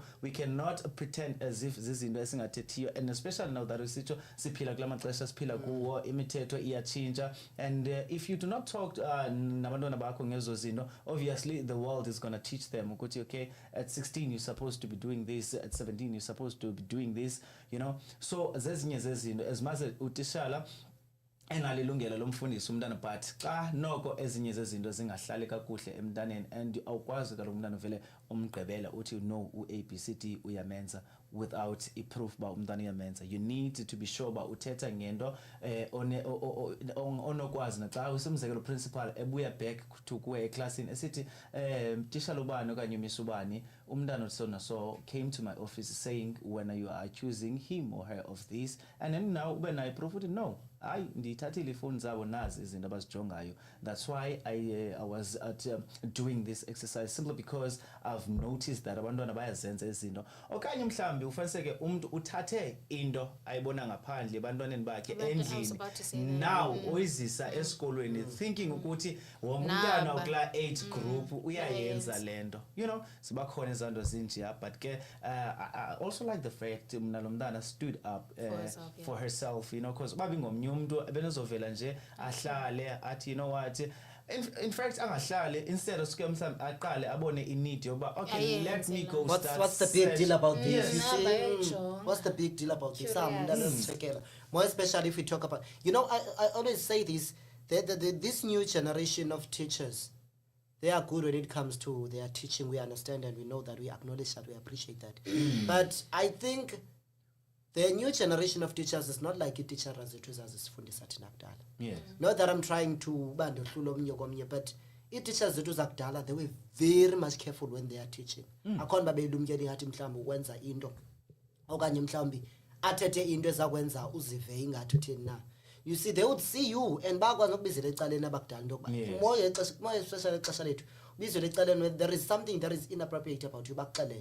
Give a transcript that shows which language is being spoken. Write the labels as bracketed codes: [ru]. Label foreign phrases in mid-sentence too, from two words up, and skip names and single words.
[en] We cannot pretend as if [xh] zizinto esingathethiyo, [en] and especially now that [xh] usitsho siphila kula maxesha siphila kuwo, imithetho iyachinja. [en] And if you do not talk [xh] nabantwana bakho ngezo zinto, [en] obviously the world is going to teach them ukuthi, okay, at 16 you're supposed to be doing this, at 17 you're supposed to be doing this, so [xh] zezinye zezinto [en] as much as [xh] utishala enalilungelo lomfundisi umntana, [en] but [xh] xa noko ezinye zezinto zingahlali kakuhle emntaneni [en] and [xh] awukwazi kaloku umntana vele umgqibela uthi no u-ABCD uyamenza [en] without [xh] i-proof ba umntana uyamenza. [en] You need to be sure [xh] ba uthetha ngento onokwazi naxa usemzekelo principal ebuya [en] back to [xh] kuwe eclassini esithi tishala ubani okanye umisi ubani umntana [en] so came to my office saying when you are accusing him or her of this, and then now when I proof it, no, I [xh] ndiyithathile ifoni zabo nazi izinto abazijongayo. [en] That's why I was doing this exercise, simply because I've noticed that [xh] abantwana bayazenza izinto. Okanye mhlambi ufaniseke umuntu uthathe into ayibona ngaphandle ebantwaneni bakhe endlini, now uyizisa esikolweni thinking ukuthi womntana okula [en] age group [xh] uyayenza lento. [en] You know, [xh] sibakhona izando zinjiya, but ke [en] I also like the fact [xh] mna lo mntana [en] stood up for herself, you know, because [xh] babi ngomnye umuntu benezovela nje ahlale athi, [en] you know what, in fact angahlale, instead of [xh] mhlawumbe aqale abone inneed yoba [en] okay, let me go start. What's the big deal about this? Yes. You see, what's the big deal about this? More especially if we talk about, you know, I always say this, this new generation of teachers, they are good when it comes to their teaching. We understand and we know that, we acknowledge that, we appreciate that. But I think the new generation of teachers is not like a teacher as it was [xh] asifundisa thina kudala. [en] Yes. Not that I'm trying to [xh] bandohlula omnye komnye, [en] but [xh] i-teachers zethu zakudala, [en] they were very much careful when they are teaching. [xh] Akhona babelumkela ngathi mhlawumbe ukwenza into okanye mhlawumbe athethe into ezakwenza uzive ingathi uthini na. [en] You see, they would see you and [xh] bakwazi ukubizela ecaleni abakudala into yokuba moya [en] especially [xh] ixesha lethu ubizela ecaleni [en] when there is something that is inappropriate about you bakuxelele.